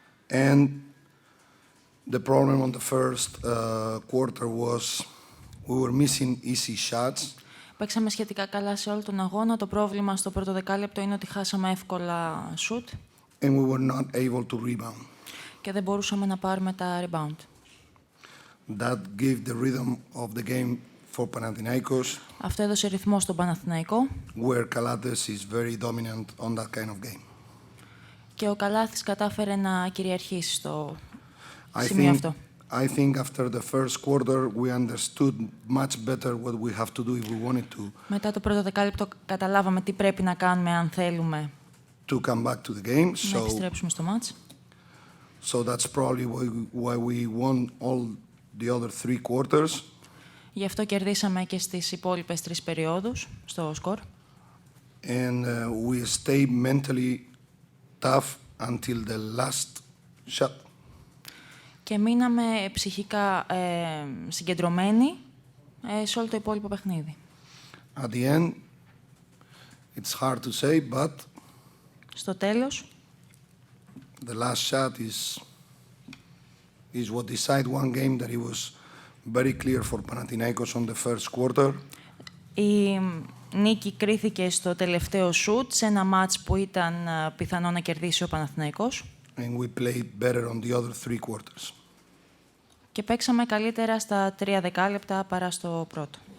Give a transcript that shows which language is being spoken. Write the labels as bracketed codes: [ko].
[en] And the problem on the first quarter was we were missing easy shots. [el] Παίξαμε σχετικά καλά σε όλο τον αγώνα. Το πρόβλημα στο πρώτο δεκάλεπτο είναι ότι χάσαμε εύκολα shoot. [en] And we were not able to rebound. [el] Και δεν μπορούσαμε να πάρουμε τα rebound. [en] That gave the rhythm of the game for Panathinaikos. [el] Αυτό έδωσε ρυθμό στον Παναθηναϊκό. [en] Where Kalates is very dominant on that kind of game. [el] Και ο Καλάθης κατάφερε να κυριαρχήσει στο σημείο αυτό. [en] I think after the first quarter we understood much better what we have to do if we wanted to. [el] Μετά το πρώτο δεκάλεπτο καταλάβαμε τι πρέπει να κάνουμε αν θέλουμε [en] To come back to the game. [el] Να επιστρέψουμε στο μάτς. [en] So that's probably why we won all the other three quarters. [el] Γι' αυτό κερδίσαμε και στις υπόλοιπες 3 περιόδους στο σκορ. [en] And we stayed mentally tough until the last shot. [el] Και μείναμε ψυχικά συγκεντρωμένοι σε όλο το υπόλοιπο παιχνίδι. [en] At the end, it's hard to say, but [el] στο τέλος, [en] the last shot is what decided one game that it was very clear for Panathinaikos on the first quarter. [el] Η νίκη κρίθηκε στο τελευταίο σουτ σε ένα μάτς που ήταν πιθανό να κερδίσει ο Παναθηναϊκός. [en] And we played better on the other 3 quarters. [el] Και παίξαμε καλύτερα στα 3 δεκάλεπτα παρά στο πρώτο.